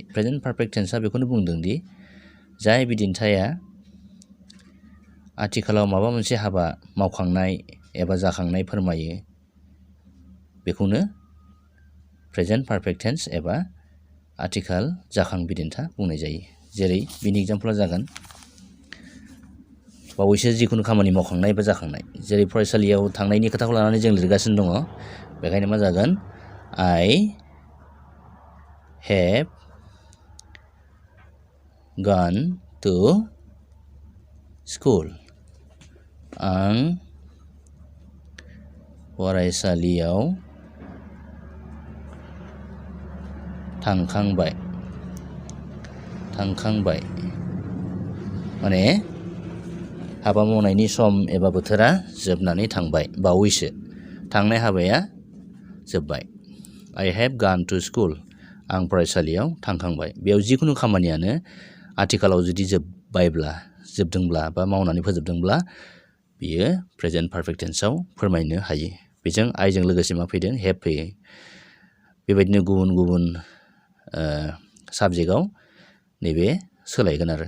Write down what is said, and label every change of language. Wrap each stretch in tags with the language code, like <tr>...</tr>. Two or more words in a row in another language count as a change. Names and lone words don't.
<en>present perfect</en> <brx>टेन्सआ बेखौनो बुंदों दि जाय बिदिन्थाया आथिखालाव माबा मोनसे हाबा मावखांनाय एबा जाखांनाय फोरमायो बेखौनो</brx> <en>present perfect tense</en> <brx>एबा आथिखाल जाखां बिदिन्था बुंनाय जायो। जेरै बिनि एग्जाम्पला जागोन बावैसो जिखुनु खामानि मावखांनाय एबा जाखांनाय। जेरै फरायसालियाव थांनायनि खोथाखौ लानानै जों लिरगासिनो दङ। बेखायनो मा जागोन?</brx> <en>I have gone to school.</en> <brx>आं फरायसालियाव थांखांबाय। माने हाबा मावनायनि सम एबा बोथोरा जोबनानै थांबाय बावैसो। थांनाय हाबाया जोब्बाय।</brx> <en>I have gone to school.</en> <brx>आं फरायसालियाव थांखांबाय। बेयाव जिखुनु खामानियानो आथिखालाव जुदि जोबदोंब्ला बा मावनानै फोजोबदोंब्ला बियो</brx> <en>present perfect</en> <brx>टेन्सआव फोरमायनो हायो। बेजों आइजों लोगोसे मा फैदों? हेभ फैयो। बेबायदिनो गुबुन गुबुन साबजेक्टआव नैबे सोलायगोन आरो।</brx>